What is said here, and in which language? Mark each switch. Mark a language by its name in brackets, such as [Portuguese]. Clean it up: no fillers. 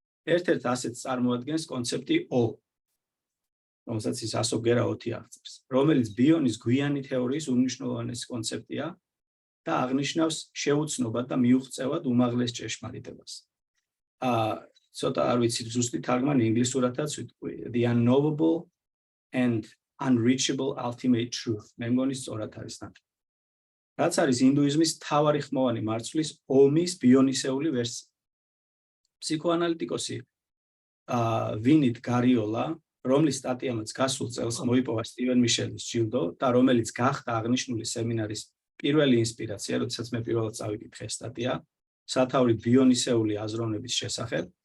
[Georgian] ერთ-ერთ ასეთს წარმოადგენს კონცეფტი ო, რომელსაც ის ასობგერა ოთი აღწერს, რომელიც ბიონის გვიანი თეორიის უმნიშვნელოვანესი კონცეფტია და აღნიშნავს შეუცნობად და მიუღწევად უმაღლეს ჭეშმარიტებას. ცოტა არ ვიცი ზუსტი თარგმანი ინგლისურათაც ვიტყვი, [English] the unknowable and unreachable ultimate truth. [Georgian] მე მგონი სწორად არის ნათქვამი. რაც არის ინდუიზმის მთავარი ხმოვანი მარცვლის ომის ბიონისეული ვერსია. ფსიქოანალიტიკოსი ვინით გარიოლა, რომლის სტატიამაც გასულ წელს მოიპოვა სტივენ მიშელის ჯილდო და რომელიც გახდა აღნიშნული სემინარის პირველი ინსპირაცია, როდესაც მე პირველად წავიკითხე სტატია, სათავრი ბიონისეული აზროვნების შესახებ,